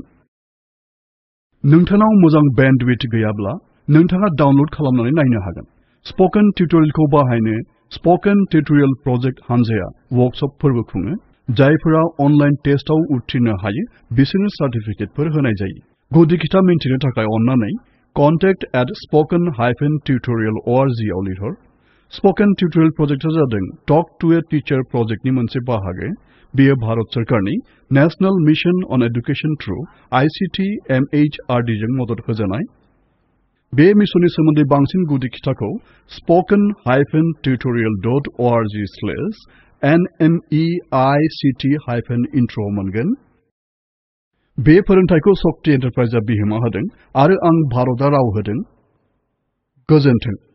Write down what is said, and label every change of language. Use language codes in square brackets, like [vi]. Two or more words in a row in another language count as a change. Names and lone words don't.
[brx] नोंथांनाव मोजां बेन्डविड्थ गैयाब्ला नोंथाङा डाउनल'ड खालामनानै नायनो हागोन। स्पोकेन टिउटरियेलखौ बाहायनो स्पोकेन टिउटरियेल प्रजेक्ट हानजाया वर्कशपफोरबो खुङो। जायफोरा [en] online testआव [brx] उथ्रिनो हायो बिसोरनो सार्टिफिकेटफोर होनाय जायो। गुदि खिथा मिन्थिनो थाखाय अन्नानै contact@spoken-tutorial.org आव लिरहर। स्पोकेन टिउटरियेल प्रजेक्टआ जादों टक टु ए टीचार प्रजेक्टनि मोनसे बाहागो। बेयो भारत सरकारनि नेशनेल मिशन अन एडुकेशन थ्रु ICT MHRD जों मदद होजानाय। बे मिशननि सोमोन्दै बांसिन गुदि खिथाखौ spoken-tutorial.org/nmeict-intro मोनगोन। बे फोरोंथायखौ शक्ति एन्टारप्राइजआ बिहोमा होदों आरो आं भारतआ राव होदों। गोजोन्थों।